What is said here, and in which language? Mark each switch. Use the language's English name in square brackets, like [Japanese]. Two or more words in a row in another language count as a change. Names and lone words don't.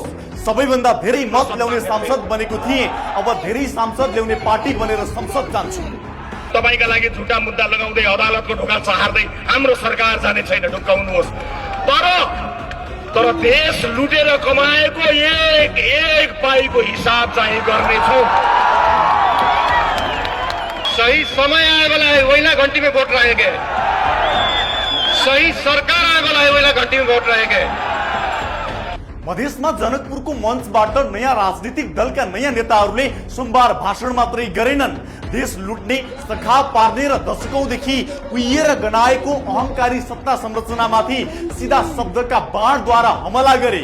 [Nepali] सबैभन्दा धेरै मत ल्याउने सांसद बनेको थिए, अब धेरै सांसद ल्याउने पार्टी बनेर संसद जान्छु। तपाईका लागि झुटा मुद्दा लगाउँदै अदालतको ढोका चहार्दै हाम्रो सरकार जाने छैन, ढुक्काउनुहोस्। तर देश लुटेर कमाएको एक एक पाइको हिसाब चाहिँ गर्नेछौँ। [Hindi] सही समय आए वाला है, वही घंटी में वोट रहेंगे। सही सरकार आए वाला है, वही घंटी में वोट रहेंगे। [Nepali] मधेसमा जनकपुरको मञ्चबाट नयाँ राजनीतिक दलका नयाँ नेताहरूले सोमबार भाषण मात्रै गरेनन्। देश लुट्ने, सखा पार्ने र दशकौंदेखि उइएर गनाएको अहंकारी सत्ता संरचनामाथि सीधा शब्दका बाणद्वारा हमला गरे।